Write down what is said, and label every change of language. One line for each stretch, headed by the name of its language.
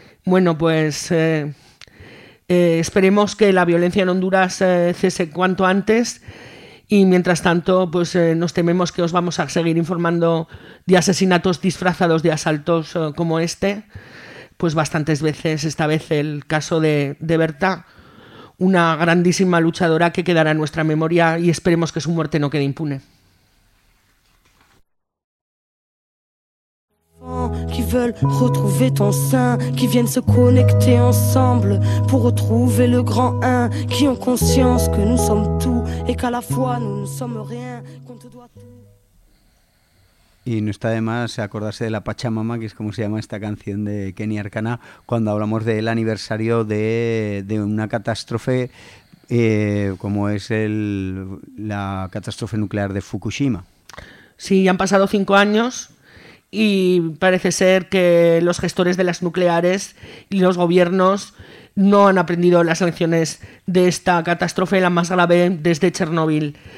Spanish: Bueno, pues esperemos que la violencia en Honduras cese cuanto antes, y mientras tanto pues nos tememos que os vamos a seguir informando de asesinatos disfrazados de asaltos como este, pues bastantes veces. Esta vez el caso de Berta, una grandísima luchadora que quedará en nuestra memoria, y esperemos que su muerte no quede impune.
French: Qui veulent retrouver ton sein, qui viennent se connecter ensemble pour retrouver le grand un, qui ont conscience que nous sommes tout et qu'à la fois nous ne sommes rien, qu'on te doit tout.
Spanish: Y no está de más acordarse de la Pachamama, que es como se llama esta canción de Kenny Arcana, cuando hablamos del aniversario de una catástrofe como es la catástrofe nuclear de Fukushima. Sí, han pasado 5 años y parece ser que los gestores de las nucleares y los gobiernos no han aprendido las lecciones de esta catástrofe, la más grave desde Chernóbil.